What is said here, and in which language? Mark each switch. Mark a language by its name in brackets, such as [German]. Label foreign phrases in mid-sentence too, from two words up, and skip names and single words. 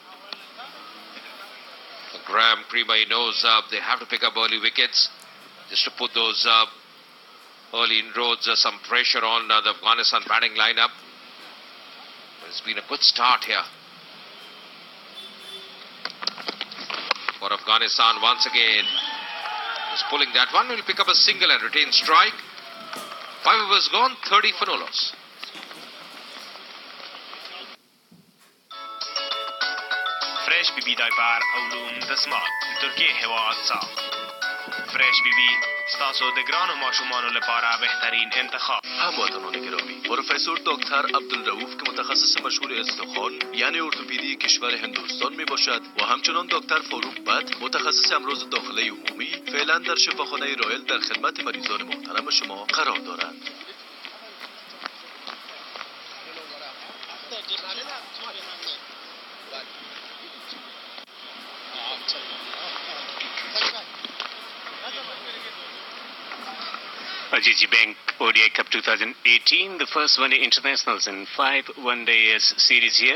[English] Graham Creamer, he knows they have to pick up early wickets just to put those early inroads, some pressure on the Afghanistan batting lineup. It's been a good start here for Afghanistan once again. He's pulling that one. Will pick up a single and retain strike. 5 overs gone, 30 for no loss. [Pashto] فريش بي دايپار علوم دسمال ترکیه هوا صاف فريش بی ستاسو د ګرانو ماشومانو لپاره بهترین انتخاب. [Persian] هموطنان گرامی، پروفسور دکتر عبدالرؤوف که متخصص مشهور استخوان یعنی ارتوپدی کشور هندوستان می باشد و همچنان دکتر فاروق بت متخصص امراض داخله عمومی فعلا در شفاخانه رایل در خدمت مریضان محترم شما قرار دارند. [English] Ajiji Bank ODI Cup 2018, the first one-day internationals and 5 one-day series here.